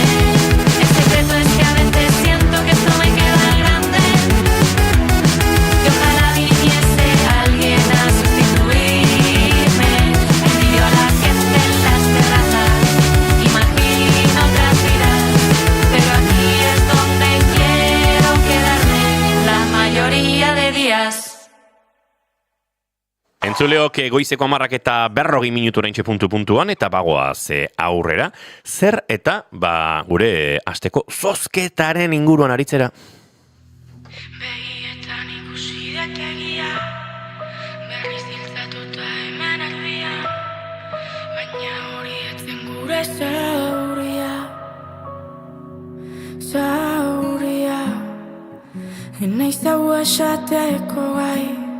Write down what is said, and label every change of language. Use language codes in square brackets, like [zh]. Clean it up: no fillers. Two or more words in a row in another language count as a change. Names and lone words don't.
[es] El secreto es que a veces siento que esto me queda grande, que ojalá viniese alguien a sustituirme. Envidio a la gente en las terrazas, imagino otras vidas, pero aquí es donde quiero quedarme la mayoría de días. [eu] Entzuleok goizeko 10 eta 40 minutu oraintxe puntuan eta bagoaz aurrera. Zer eta gure asteko zozketaren inguruan aritzera. Begietan ikusi dut egia, berriz hiltzatuta hemen erdia, baina hori etzen gure zauria, enaiz hau esateko gai.